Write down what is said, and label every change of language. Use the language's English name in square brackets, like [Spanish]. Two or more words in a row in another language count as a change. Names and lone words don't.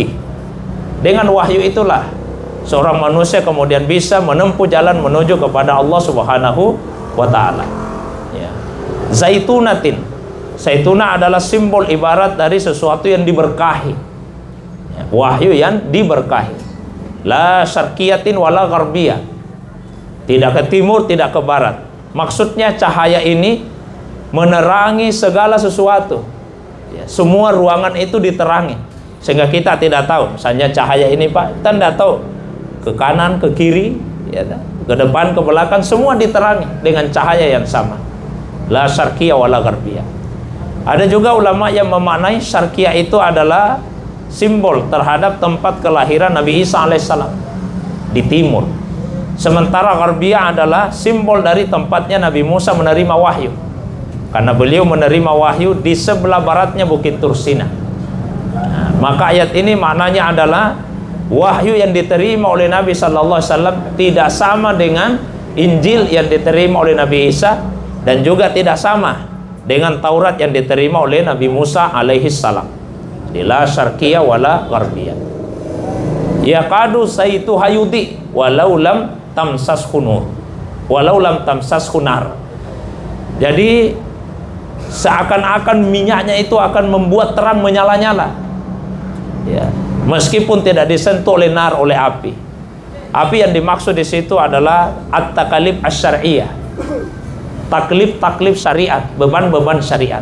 [Indonesian] Dengan wahyu itulah seorang manusia kemudian bisa menempuh jalan menuju kepada Allah [Arabic] سبحانه وتعالى. Zaitunatin. [Indonesian] Zaituna adalah simbol ibarat dari sesuatu yang diberkahi. Wahyu yang diberkahi. [Arabic] لا شرقيةٍ ولا غربية. [Indonesian] Tidak ke timur, tidak ke barat. Maksudnya cahaya ini menerangi segala sesuatu. Semua ruangan itu diterangi sehingga kita tidak tahu. Misalnya cahaya ini Pak, kita tidak tahu ke kanan, ke kiri, ke depan, ke belakang, semua diterangi dengan cahaya yang sama. [Arabic] لا شرقية ولا غربية. [Indonesian] Ada juga ulama yang memaknai syarqiyah itu adalah simbol terhadap tempat kelahiran Nabi Isa alaihissalam. di timur. Sementara Gharbiyah adalah simbol dari tempatnya Nabi Musa menerima wahyu, karena beliau menerima wahyu di sebelah baratnya Bukit Tursina. Nah, maka ayat ini maknanya adalah wahyu yang diterima oleh Nabi [Arabic] صلى الله عليه وسلم [Indonesian] tidak sama dengan Injil yang diterima oleh Nabi Isa, dan juga tidak sama dengan Taurat yang diterima oleh Nabi Musa [Arabic] عليه السلام. لا شرقية ولا غربية يكاد زيتها يضيء ولو لم تمسسه نور ولو لم تمسسه نار. [Indonesian] Jadi seakan-akan minyaknya itu akan membuat terang menyala-nyala, ya, meskipun tidak disentuh oleh nar, oleh api. Api yang dimaksud di situ adalah [Arabic] التكاليف الشرعية, [Indonesian] taklif syariat, beban-beban syariat.